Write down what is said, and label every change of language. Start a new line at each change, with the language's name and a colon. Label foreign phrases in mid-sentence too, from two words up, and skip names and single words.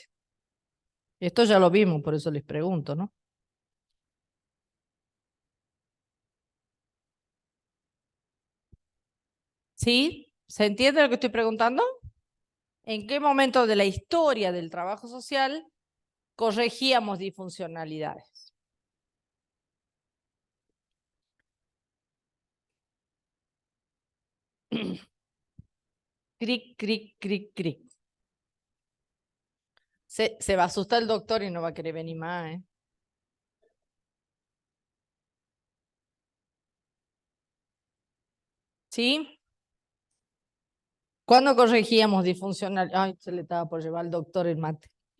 Spanish: Esto ya lo vimos, por eso les pregunto, ¿no? ¿Sí? ¿Se entiende lo que estoy preguntando? ¿En qué momento de la historia del trabajo social corregíamos disfuncionalidades? Cric, cric, cric, cric. Se va a asustar el doctor y no va a querer venir más, ¿eh? ¿Sí? ¿Cuándo corregíamos disfuncional? Ay, se le estaba por llevar al doctor el mate.